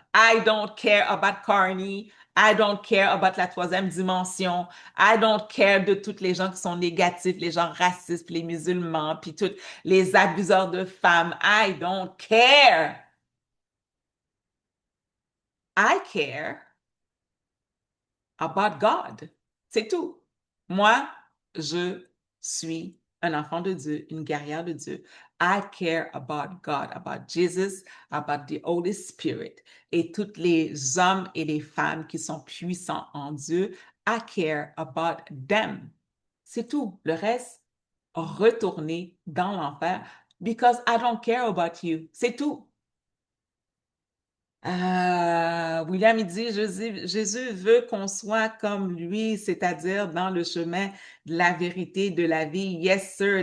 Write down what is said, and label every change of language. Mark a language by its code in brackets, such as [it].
[en] I don't care about Carney. I don't care about [fr] la troisième dimension. [en] I don't care [fr] de toutes les gens qui sont négatifs, les gens racistes, les musulmans, puis tous les abuseurs de femmes. [en] I don't care. I care about God. [fr] C'est tout. Moi, je suis un enfant de Dieu, une guerrière de Dieu. [en] I care about God, about Jesus, about the Holy Spirit. [fr] Et tous les hommes et les femmes qui sont puissants en Dieu, [en] I care about them. [fr] C'est tout. Le reste, retournez dans l'enfer [en] because I don't care about you. [fr] C'est tout. William, il dit, Jésus veut qu'on soit comme lui, c'est-à-dire dans le chemin de la vérité, de la vie. [en] Yes, sir.